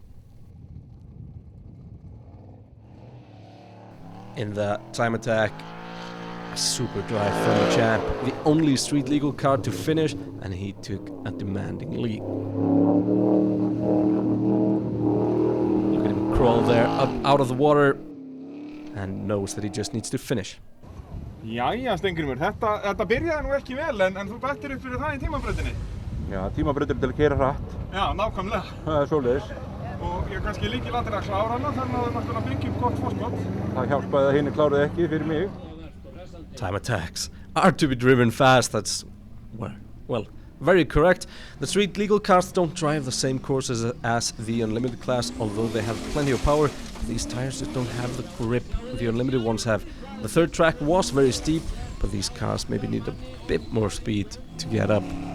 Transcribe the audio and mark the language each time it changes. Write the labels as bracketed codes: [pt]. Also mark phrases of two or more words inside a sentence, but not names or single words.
[en] In the time attack, a super drive from the champ, the only street legal car to finish, and he took a demanding lead. Look at him crawl there up out of the water and knows that he just needs to finish. [is] Jæja, Steingrímur, þetta byrjaði nú ekki vel, en þú bættir upp fyrir það í tímabrautinni. Já, tímabrautin til að keyra hratt. Já, nákvæmlega. Það er svoleiðis. Og ég kannski lykilatriði að klára hana, þannig að þú náttúrulega byggja upp gott forskot. Það hjálpaði að hinir kláruðu ekki fyrir mig. [en] Time attacks are to be driven fast. That's, well, very correct. The street legal cars don't drive the same courses as the unlimited class, although they have plenty of power. These tires just don't have the grip the unlimited ones have. The third track was very steep, but these cars maybe need a bit more speed to get up.